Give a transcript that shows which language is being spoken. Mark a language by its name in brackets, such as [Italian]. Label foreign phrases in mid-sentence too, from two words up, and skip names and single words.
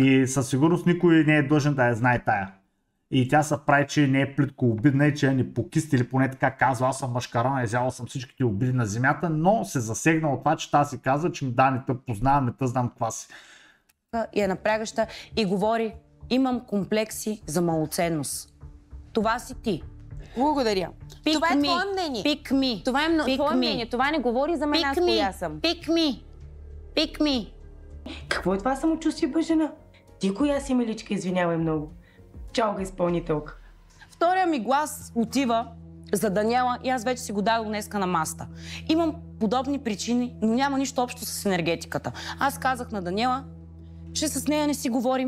[Bulgarian] И със сигурност никой не е длъжен да я знае тая. И тя се прави, че не е плитко обидна и че е непокист или поне така казва, аз съм мъжкарана, изяла съм всичките обиди на земята, но се засегна от това, че тази си казва, че да, не те познавам, не те знам каква си. И е напрягаща и говори, имам комплекси за малоценност. Това си ти. Благодаря. Това е твое мнение. [English] Pick me. [Bulgarian] Това е твое мнение. Това не говори за мен, аз коя съм. [English] Pick me. Pick me. [Bulgarian] Какво е това самочувствие, Бъжена? Ти коя си, миличка, извинявай много. Чалга изпълнителка. Втория ми глас отива за Даниела и аз вече си го дадох днеска на маста. Имам подобни причини, но няма нищо общо с енергетиката. Аз казах на Даниела, че с нея не си говорим.